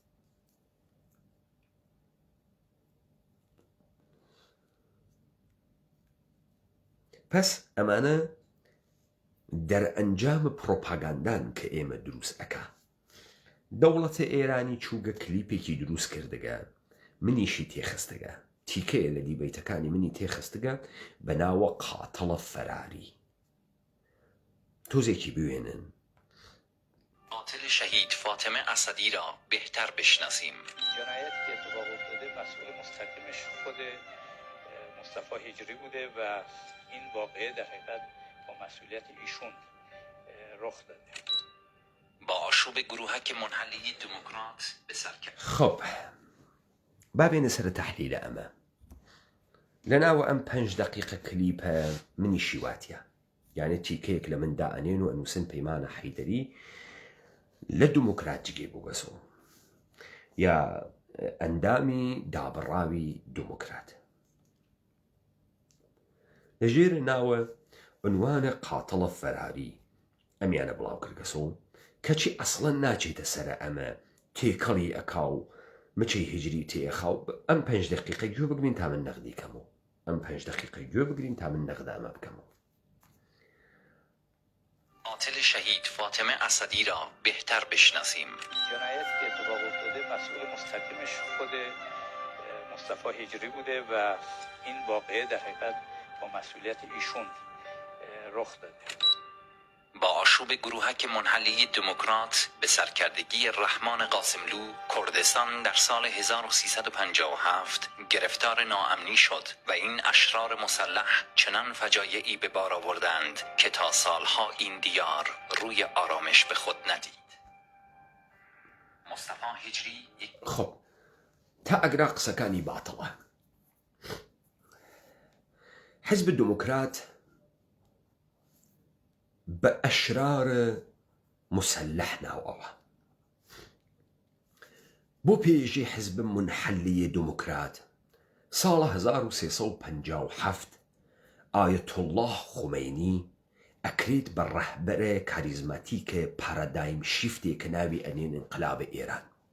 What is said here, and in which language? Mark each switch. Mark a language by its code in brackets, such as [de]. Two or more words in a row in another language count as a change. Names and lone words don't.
[ckb] پس ئەمانە دەرئەنجامە پرۆپاگاندان کە ئێمە دروست ئەکا دەوڵەتە ئێرانی چووگە کلیپێکی دروست کردگە منیشی تێخستگە تیکەیە لە دیبەیتەکانی منی تێخستگە بە ناوە قاتەڵە فەراری. تۆزێکی بوێنن. [fa] قاتل شهید فاطمه اسدی را بهتر بشناسیم. جنایتی که اتفاق افتاده مسئول مستقیمش خود مصطفی هجری بوده و این واقعه در حقیقت با مسئولیت ایشون رخ داده. با آشوب گروهک منحلی دموکرات به سر کرد. [ckb] خب بابێنە سەر تەحلیلە ئەمە لەناوە ئەم 5 دقیقە کلیپە منی شیواتیە، یعنی تیکەیەک لە من دائەنێن و ئەنووسن پەیمانە حەیدەری لە دموکرات جگێ بوو بەسەوە یا ئەندامی دابڕاوی دموکرات لەژێر ناوە عنوانە قاتەڵە فەراری ئەمیانە بڵاو کردگەسەوە کەچی ئەسڵەن ناچێتە سەرە ئەمە تێکەڵی ئەکاو مچەی هجری تێخاو. ئەم 5 دقیقە گوێ بگرین تا من نەغدی کەمەوە، ئەم 5 دقیقە گوێ بگرین تا من نەغدامە بکەمەوە. [fa] قاتل شهید فاطمه اسدی را بهتر بشناسیم. جنایتی که اتفاق افتاده مسئول مستقیمش خود مصطفی هجری بوده و این واقعه در حقیقت با مسئولیت ایشون رخ داده. با آشوب گروهک منحلی دموکرات به سرکردگی رحمان قاسملو، کردستان در سال 1357 گرفتار ناامنی شد و این اشرار مسلح چنان فجایعی به بار آوردند که تا سالها این دیار روی آرامش به خود ندید. مصطفی هجری [ckb] خب تا ئەگرا قسەکانی باتڵە. حزب دموکرات بە ئەشرار مسلح ناوەوە. بۆ پێشی حزب منحلی دموکرات ساڵە 1357 ئایەت الله خومینی ئەکرێت بە ڕەهبەرە کاریزماتیکە [en] paradigm shift [ckb] ناوی ئەنێن انقلابە ئێران.